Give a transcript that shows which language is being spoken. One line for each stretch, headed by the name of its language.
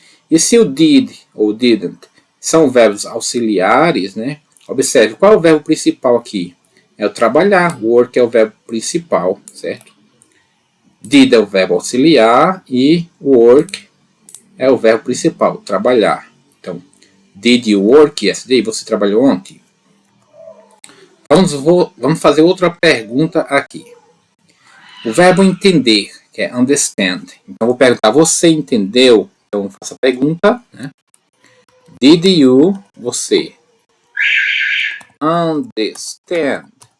Portuguese: E se o did ou didn't são verbos auxiliares, né? Observe, qual é o verbo principal aqui? É o trabalhar. Work é o verbo principal, certo? Did é o verbo auxiliar e work é o verbo principal, trabalhar. Então,
English: did you work yesterday?
Portuguese: Você trabalhou ontem? Vamos fazer outra pergunta aqui. O verbo entender, que é understand. Então, vou perguntar, você entendeu? Então, faço a pergunta, né?
English: Did you,
Portuguese: você,
English: understand?